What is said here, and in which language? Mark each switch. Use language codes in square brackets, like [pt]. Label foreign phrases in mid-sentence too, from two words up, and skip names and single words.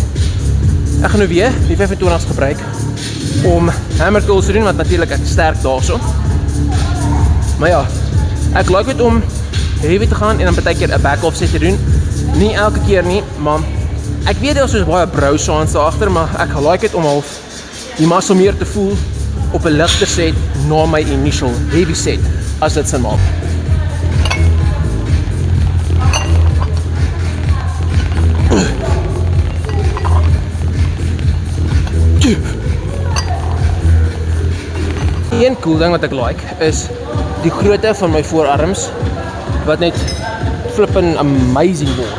[af] Ek gaan nou weer die 25's gebruik om [en] hammer curls [af] te doen, want natuurlik ek sterk daarso. Maar ja, ek like dit om heavy te gaan en dan partykeer 'n [en] back off set [af] te doen. Nie elke keer nie, maar ek weet daar is soos baie [en] brow sounds [af] daar agter, maar ek like dit om half die muscle meer te voel op 'n ligter set na my [en] initial heavy set [af] as dit sin maak. Een cool ding wat ek like is die grootte van my voorarms wat net [en] flippin amazing [af] word.